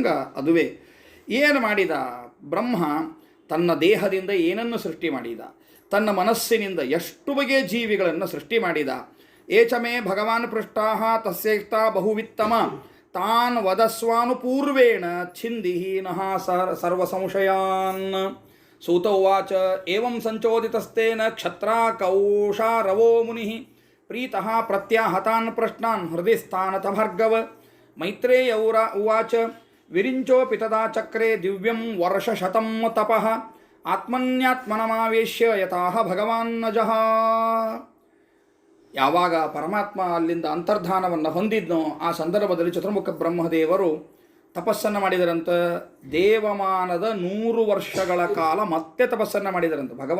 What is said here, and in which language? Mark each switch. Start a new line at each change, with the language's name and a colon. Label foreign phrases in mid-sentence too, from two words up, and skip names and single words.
Kannada: ಅದುವೇ ಏನು ಮಾಡಿದ ಬ್ರಹ್ಮ? ತನ್ನ ದೇಹದಿಂದ ಏನನ್ನು ಸೃಷ್ಟಿ ಮಾಡಿದ? ತನ್ನ ಮನಸ್ಸಿನಿಂದ ಎಷ್ಟು ಬಗೆಯ ಜೀವಿಗಳನ್ನು ಸೃಷ್ಟಿ ಮಾಡಿದ.
Sanskrit: ಏಚಮೇ ಭಗವಾನ್ ಪೃಷ್ಟಾಹ ತಸ್ಯೇಕ್ತಾ ಬಹುವಿತ್ತಮ ತಾನ್ ವದಸ್ವಾನುಪೂರ್ವೇಣ ಛಿಂದಿಹೀನಃ ಸರ್ವ ಸಂಶಯಾನ್. ಸೂತ ಉವಾಚ, ಏವಂ ಸಂಚೋದಿತಸ್ತೇನ ಕ್ಷತ್ರಾ ಕೌಷಾ ರವೋ ಮುನಿಃ ಪ್ರೀತಃ ಪ್ರತ್ಯಾಹತಾನ್ ಪ್ರಶ್ನಾನ್ ಹೃದಯ ಸ್ಥಾನತ ಭಾರ್ಗವ. ಮೈತ್ರೇಯ ಉವಾಚ, ವಿರಿಂಚೋಪಿ ತದಾ ಚಕ್ರೆ ದಿವ್ಯಂ ವರ್ಷಶತಂ ತಪಃ ಆತ್ಮನ್ಯಾತ್ಮನಮಾವೇಶ್ಯ ಯಥಾಹ ಭಗವಾನ್ನಜಃ.
Kannada: ಯಾವಾಗ ಪರಮಾತ್ಮ ಅಲ್ಲಿಂದ ಅಂತರ್ಧಾನವನ್ನು ಹೊಂದಿದ್ನೋ ಆ ಸಂದರ್ಭದಲ್ಲಿ ಚತುರ್ಮುಖ ಬ್ರಹ್ಮದೇವರು ತಪಸ್ಸನ್ನು ಮಾಡಿದರಂತ. ದೇವಮಾನದ 100 ವರ್ಷಗಳ ಕಾಲ ಮತ್ತೆ ತಪಸ್ಸನ್ನು ಮಾಡಿದರಂತ.